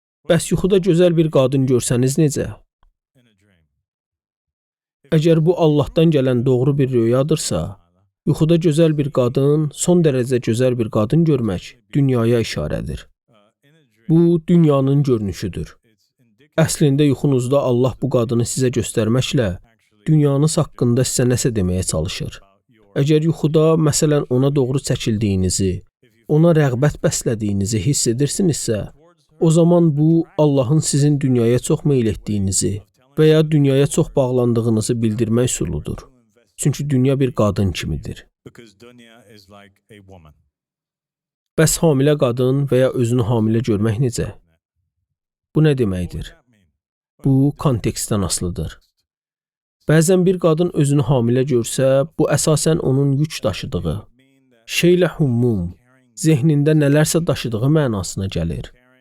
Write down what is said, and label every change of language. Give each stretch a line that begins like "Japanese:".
Azerbaijani: Bəs yuxuda gözəl bir qadın görsəniz necə? Əgər bu Allahdan gələn doğru bir röyadırsa, yuxuda gözəl bir qadın, son dərəcə gözəl bir qadın görmək dünyaya işarədir. Bu, dünyanın görünüşüdür. Əslində yuxunuzda Allah bu qadını sizə göstərməklə dünyanız haqqında sizə nəsə deməyə çalışır. Əgər yuxuda, məsələn, ona doğru çəkildiyinizi, ona rəğbət bəslədiyinizi hiss edirsinizsə, o zaman bu, Allahın sizin dünyaya çox meyl etdiyinizi və ya dünyaya çox bağlandığınızı bildirmək üsuludur. Çünki dünya bir qadın kimidir.
English: because dunya is like a woman.
Azerbaijani: Bəs hamilə qadın və ya özünü hamilə görmək necə? Bu nə deməkdir? Bu kontekstdən asılıdır. Bəzən bir qadın özünü hamilə görsə, bu əsasən onun yük daşıdığı, şeylə hummum, zehnində nələrsə daşıdığı mənasına gəlir.